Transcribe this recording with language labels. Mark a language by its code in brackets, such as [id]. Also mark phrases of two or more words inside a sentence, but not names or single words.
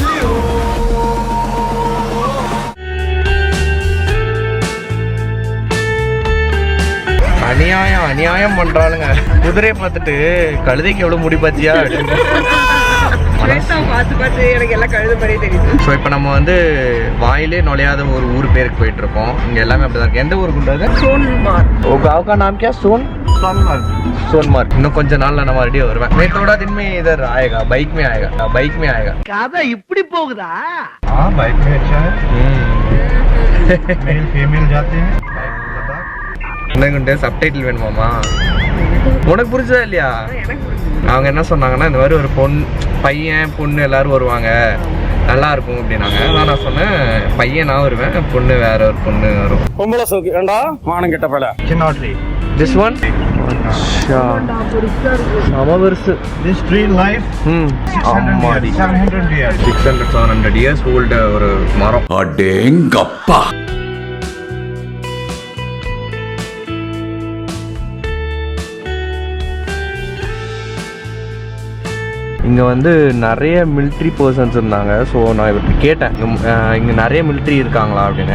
[ta] அநியாயம் பண்றாளுங்க. குதிரையை பார்த்துட்டு கழுதைக்கு எவ்வளவு முடி பாத்தியா பார்த்து எனக்கு எல்லாம் கழுது மாதிரியே தெரியுது. ஸோ இப்போ நம்ம வந்து வாயிலே நுழையாத ஒரு ஊர் பேருக்கு போயிட்டு இருக்கோம். இங்க எல்லாமே அப்படிதான் இருக்கு. எந்த ஊருக்கு கொண்டாது? சோன்மார்க். [hi] ஓ गांव का नाम क्या? सोनमार्ग. [ta] இன்னும் கொஞ்ச நாள்ல நான் மறுபடியும் வருவேன். [hi] मैं थोड़ा दिन में इधर आएगा, बाइक में आएगा. [ta] கதை இப்படி போகுதா? [hi] हाँ बाइक में अच्छा है. [en] male female [hi] जाते हैं. [ta] எனக்கு சப்டைட்டில் வேணுமாமா? உனக்கு புரிஞ்சதா இல்லையா? அவங்க என்ன சொன்னாங்கன்னா இந்த மாதிரி ஒரு பையன் பொண்ணு எல்லாரும் வருவாங்க, நல்லா இருக்கும் அப்படின்னாங்க. நான் சொன்னேன் பையன் நான் வருவேன், பொண்ணு வேற ஒரு பொண்ணு வரும். பொம்பளை சோக்கு ஏண்டா வானம் கெட்ட பல. [en] Cannot read. This one? [ta] சம பெருசு. [en] This tree life 700 years. [ta] 600-700 [en] years old [ta] ஒரு மரம். அடேங்கப்பா. இங்கே வந்து நிறைய [en] military persons [ta] இருந்தாங்க. ஸோ நான் இவருக்கு கேட்டேன் இங்கே நிறைய மிலிட்ரி இருக்காங்களா அப்படின்னு.